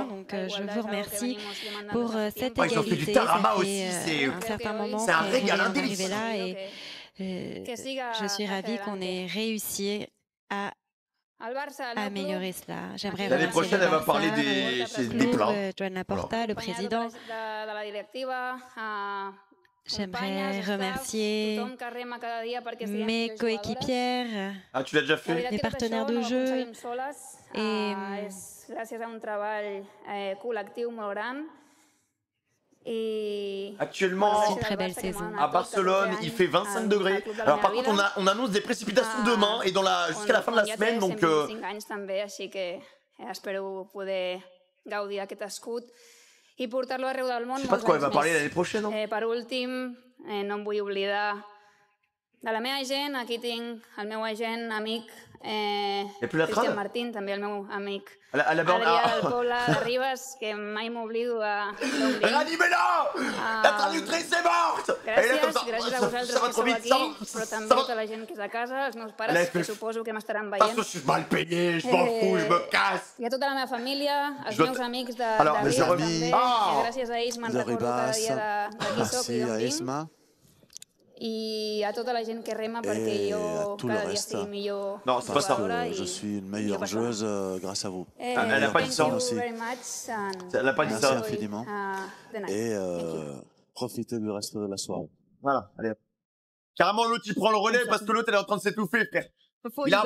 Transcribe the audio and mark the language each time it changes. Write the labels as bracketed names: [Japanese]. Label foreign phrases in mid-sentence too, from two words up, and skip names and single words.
[French] Donc je vous remercie pour cette égalité. Ça fait un certain moment qu'on voulait en arriver là et je suis ravie qu'on ait réussi à améliorer cela. J'aimerais l'année prochaine, elle va parler des plats. Joan Laporta, le président. J'aimerais remercier mes coéquipières, tu l'as déjà fait, mes partenaires de jeu et actuellement, c'est une très belle saison. À Barcelone, il fait 25 degrés. Alors par contre, on annonce des précipitations demain et jusqu'à la fin de la semaine, donc... [Catalan] I portar-lo arreu del món. [French] Je sais pas de quoi elle va parler l'année prochaine, non? [Catalan] Per últim, no em vull oblidar de la meva gent. Aquí tinc el meu agent, amic, Cristian Martín, també el meu amic. Adrià del Poble de Ribes, que mai m'oblido d'omplir. [French] Ranimela! La traductrice est morte! [Catalan] Gràcies a vosaltres que esteu aquí, però també a tota la gent que és a casa, els meus pares, que suposo que m'estaran veient. [French] Parce que je suis mal payé, je m'en fous, je me casse. [Catalan] I a tota la meva família, els meus amics de Ribes també, que gràcies a ells me'n recordo cada dia de qui soc i d'on vinc. [French] Et à toute la gente qui rema parce que [Catalan] yo cada dia estic millor. [French] Non, c'est pas ça. Je suis une meilleure joueuse grâce à vous. Elle n'a pas dit ça aussi. Elle n'a pas dit ça. Merci infiniment. Et profitez du reste de la soirée. Voilà, allez. Carrément, l'autre il prend le relais parce que l'autre elle est en train de s'étouffer, frère.